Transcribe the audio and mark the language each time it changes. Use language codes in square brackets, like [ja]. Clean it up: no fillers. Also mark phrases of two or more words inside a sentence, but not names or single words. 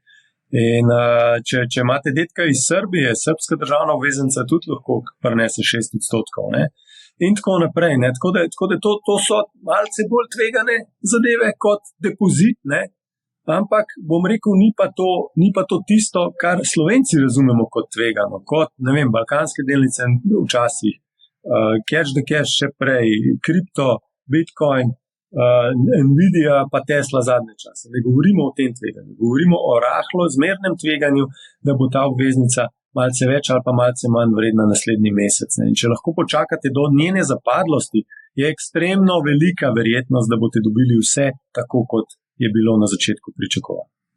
[sl] In če imate dedka iz Srbije, srbska državna obveznica tudi lahko prinese 6%, ne. In tako naprej, ne. Tako da to so malce bolj tvegane zadeve kot depozit, ne. Ampak bom rekel, ni pa to tisto, kar Slovenci razumemo kot tvegano, kot, ne vem, balkanske delnice včasih, [en] cash the cash [sl] še prej, kripto, Bitcoin, Nvidia pa Tesla zadnje čase. Ne govorimo o tem tveganju, govorimo o rahlo zmernem tveganju, da bo ta obveznica malce več ali pa malce manj vredna naslednji mesec, ne. In če lahko počakate do njene zapadlosti, je ekstremno velika verjetnost, da boste dobili vse tako, kot je bilo na začetku pričakovano.